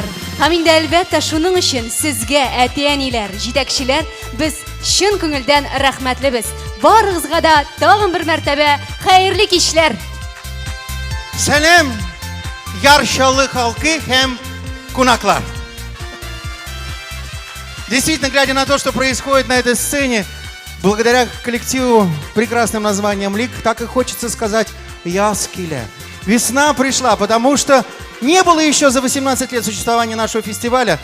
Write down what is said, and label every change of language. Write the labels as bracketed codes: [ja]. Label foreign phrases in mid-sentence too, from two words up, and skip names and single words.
[tt] Һәм инде әлбәттә шуның өчен сезгә, әти-әниләр, җитәкчеләр, без чын күңелдән рәхмәтлебез. Барыгызга да тагын бер мәртәбә хәерле кичләр. Сәлем, Ярчалы халкы һәм кунаклар. [ru] Действительно, глядя на то, что происходит на этой сцене, благодаря коллективу прекрасным названием «Лик», так и хочется сказать «Яскиля». Весна пришла, потому что не было еще за 18 лет существования нашего фестиваля.